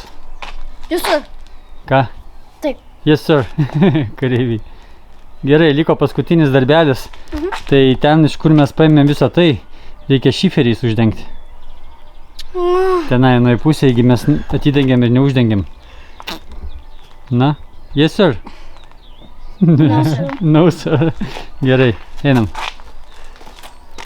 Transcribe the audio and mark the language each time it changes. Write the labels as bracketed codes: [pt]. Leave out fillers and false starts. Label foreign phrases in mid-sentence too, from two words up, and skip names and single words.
[lt] Jūsų? Ką? Taip. [en] Yes, sir. Kareiviai. [lt] Gerai, liko paskutinis darbelis. Tai ten, iš kur mes paėmėm visą tai, reikia šiferiais uždengti. Tenai nuo pusė, jeigu mes atidengiam ir neuždengiam. [en] Na? Yes, sir. No, sir. No, sir. [lt] Gerai, einam.